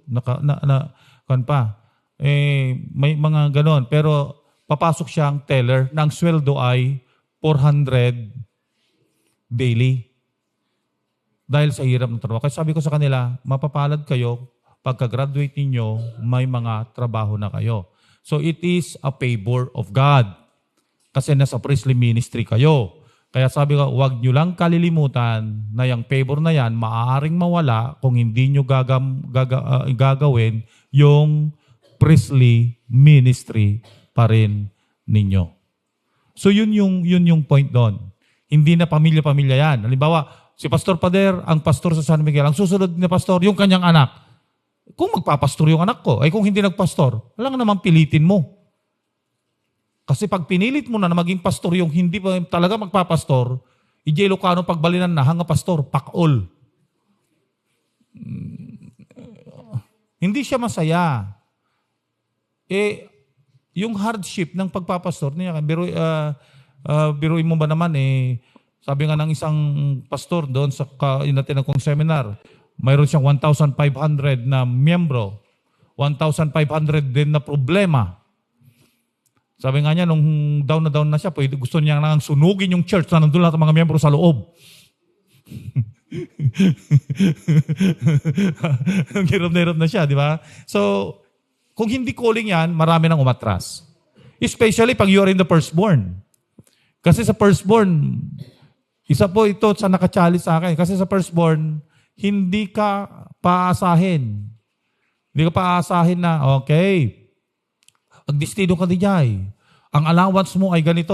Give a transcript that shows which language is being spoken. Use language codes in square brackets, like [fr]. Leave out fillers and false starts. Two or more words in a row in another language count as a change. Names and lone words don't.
[tl] Kan pa. May mga ganon. Pero papasok siyang teller na ang sweldo ay 400 daily. Dahil sa hirap ng trabaho. Kaya sabi ko sa kanila, mapapalad kayo pagka-graduate ninyo, may mga trabaho na kayo. [en] So it is a favor of God. [tl] Kasi nasa [en] priestly ministry [tl] kayo. Kaya sabi ko, huwag nyo lang kalilimutan na yung favor na yan, maaaring mawala kung hindi nyo gagawin yung [en] priestly ministry [tl] pa rin ninyo. So yun yung point doon. Hindi na pamilya-pamilya yan. Halimbawa, si Pastor Pader, ang pastor sa San Miguel, ang susunod na pastor, yung kanyang anak. Kung magpapastor yung anak ko, ay kung hindi nagpastor, wala nga naman pilitin mo. Kasi pag pinilit mo na maging pastor yung hindi pa talaga magpapastor, [ilo] ijay Ilocano pagbalinan na hanga pastor, pakol. [tl] Hindi siya masaya. Yung hardship ng pagpapastor niya, biruin mo ba naman sabi nga ng isang pastor doon sa natin kong seminar, mayroon siyang 1,500 na miyembro, 1,500 din na problema. Sabi nga niya, nung down na siya, gusto niya nang sunugin yung church na nandun lahat ng mga miyembro sa loob. Hirap na siya, di ba? So, kung hindi calling yan, marami nang umatras. [en] Especially pag you are in the firstborn. [tl] Kasi sa firstborn, isa po ito sa nakachallenge sa akin. Kasi sa firstborn, hindi ka paasahin. Hindi ka paasahin na, okay, magdestino ka di jay. Ang allowance mo ay ganito.